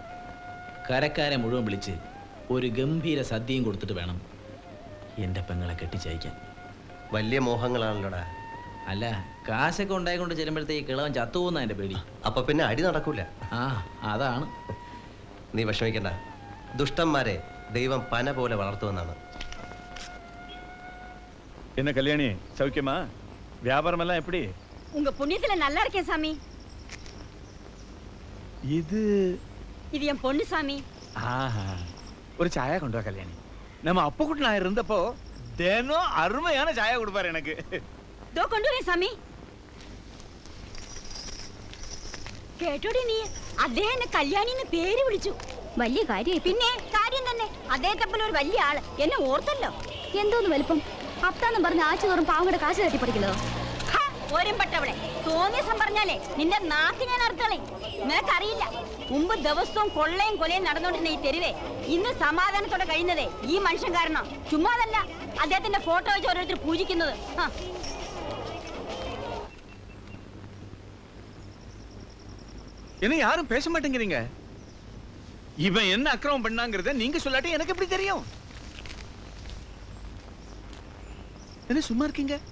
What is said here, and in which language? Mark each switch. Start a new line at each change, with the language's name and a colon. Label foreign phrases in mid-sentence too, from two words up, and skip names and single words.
Malayalam: കരക്കാരെ മുഴുവൻ വിളിച്ച് ഒരു ഗംഭീര സദ്യയും കൊടുത്തിട്ട് വേണം എൻ്റെ പെങ്ങളെ കെട്ടിച്ചയക്കാൻ. വലിയ മോഹങ്ങളാണല്ലോടാ. അല്ല, കാശൊക്കെ ഉണ്ടായിക്കൊണ്ട് ചെല്ലുമ്പോഴത്തേക്ക് കിളവൻ ചത്തുപോകുന്ന എൻ്റെ പേടി. അപ്പൊ പിന്നെ അടി നടക്കൂല. ആ, അതാണ്. നീ വിഷമിക്കണ്ട, ദുഷ്ടന്മാരെ ദൈവം പന പോലെ വളർത്തുമെന്നാണ്.
Tamil: என்ன கல்யாணி, சௌக்கியமா? வியாபாரம் எல்லாம் எப்படி? உங்க புண்ணியத்துல நல்லா இருக்கேன் சாமி. இது என் பொண்ணு சாமி. ஒரு சாயா கொண்டு வா கல்யாணி. நம்ம அப்பக்குட்டி நான் இருந்தப்போ தினம் அருமையான சாயா கொடுப்பாரு எனக்கு.
Malayalam: ദോ കൊണ്ടുവരേ സാമി. കേട്ടോടി നീ, അദ്ദേഹം എന്നെ കല്യാണിന്ന് പേര് വിളിച്ചു. വലിയ കാര്യം. പിന്നെ കാര്യം തന്നെ, അദ്ദേഹത്തെ പോലെ ഒരു വലിയ ആള് എന്നെ ഓർത്തല്ലോ. എന്തോന്ന് വലുപ്പം? അപ്താന്നും പറഞ്ഞ് ആഴ്ച തോറും പാവങ്ങളുടെ കാശ് തട്ടിപ്പറിക്കുന്നതോ? ഓരമ്പട്ടവിടെ തോന്നിയസം പറഞ്ഞാലേ നിന്റെ നാക്ക് ഞാൻ അർത്ഥളെ. നിനക്കറിയില്ല, മുമ്പ് ദിവസവും കൊള്ളയും കൊലയും നടന്നുകൊണ്ടിരുന്ന ഈ തെരുവേ ഇന്ന് സമാധാനത്തോടെ കഴിയുന്നതേ ഈ മനുഷ്യൻ കാരണം. ചുമ്മാതല്ല അദ്ദേഹത്തിന്റെ ഫോട്ടോ വെച്ച് ഓരോരുത്തർ പൂജിക്കുന്നത്.
Tamil: என்ன யாரும் பேச மாட்டேங்கிறீங்க? இவன் என்ன அக்கிரமம் பண்ணாங்கிறத நீங்க சொல்லாட்டி எனக்கு எப்படி தெரியும்? என்ன சும்மா இருக்கீங்க?